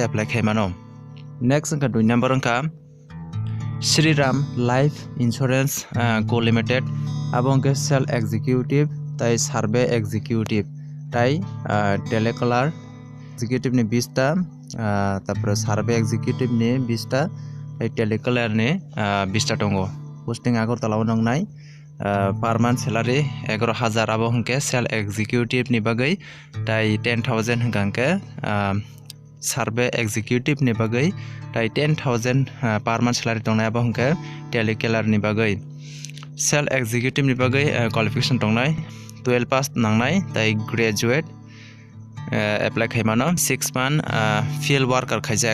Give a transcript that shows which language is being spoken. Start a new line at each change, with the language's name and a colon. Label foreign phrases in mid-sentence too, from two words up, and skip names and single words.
Kok Borok: এপ্লাই খেমানো নেক্সট অঙ্কা 2 নাম্বার অঙ্কা Shriram Life Insurance Co Limited abongke
English: sell executive
Kok Borok: tai
English: survey executive
Kok Borok: tai
English: telecaller executive
Kok Borok: ni 20 ta tapore
English: survey executive
Kok Borok: ni 20 ta tai telecaller ni 20 ta tongo posting Agartala nongnai
English: per month salary
Kok Borok: 11,000 abongke
English: sell executive
Kok Borok: ni bagai tai 10,000 hingkangke
English: survey executive
Kok Borok: ni bagai tai 10,000
English: per month salary
Kok Borok: tongnai abongke telecaller ni bagai
English: sell executive
Kok Borok: ni bagai qualification tongnai 12 pass nangnai tai graduate apply khaimano 6
English: month field worker
Kok Borok: khaija